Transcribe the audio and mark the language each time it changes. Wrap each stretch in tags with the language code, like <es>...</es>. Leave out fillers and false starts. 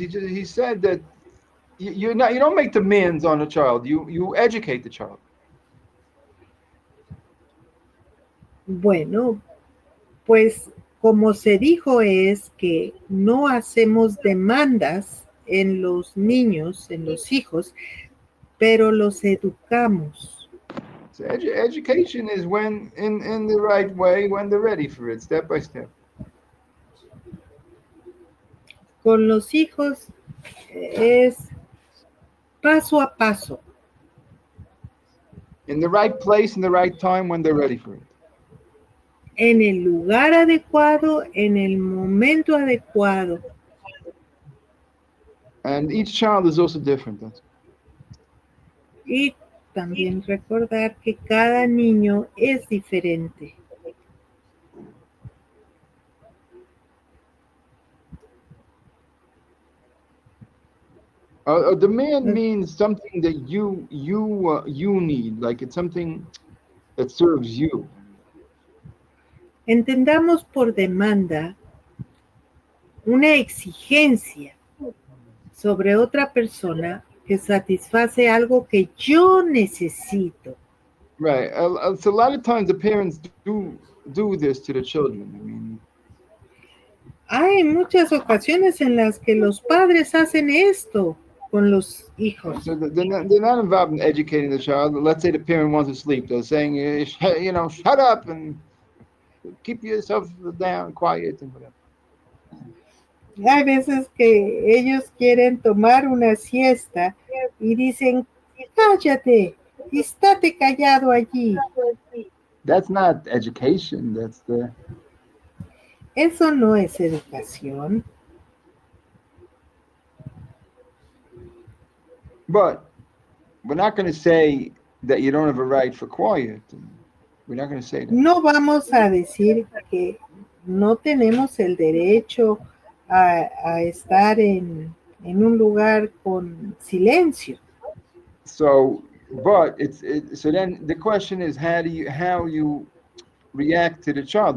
<en>He said that you don't make demands on a child. You educate the child.</en> <es>Bueno, pues como se dijo es que no hacemos demandas en los niños, en los hijos, pero los educamos.</es> <en>So education is when in the right way, when they're ready for it, step by step.</en> <es>Con los hijos es paso a paso.</es> <en>In the right place, in the right time, when they're ready for it.</en> <es>En el lugar adecuado, en el momento adecuado.</es> <en>And each child is also different.</en> <es>Y también recordar que cada niño es diferente.</es> <en>A demand means something that you need, like it's something that serves you.</en> <es>Entendamos por demanda una exigencia sobre otra persona que satisface algo que yo necesito.</es> <en>Right. So a lot of times the parents do this to the children. I mean,</en> <es>Hay muchas ocasiones en las que los padres hacen esto con los hijos.</es> <en>So they're not involved in educating the child. Let's say the parent wants to sleep. They're saying, shut up and keep yourself down, quiet, and whatever.</en> <es>Hay veces que ellos quieren tomar una siesta y dicen, cállate, estate callado allí.</es> <en>That's not education.</en> <es>Eso no es educación.</es> <en>But we're not going to say that you don't have a right for quiet. We're not going to say that.</en> <es>No vamos a decir que no tenemos el derecho a estar en un lugar con silencio.</es> <en>So, but so then the question is, how you react to the child?</en>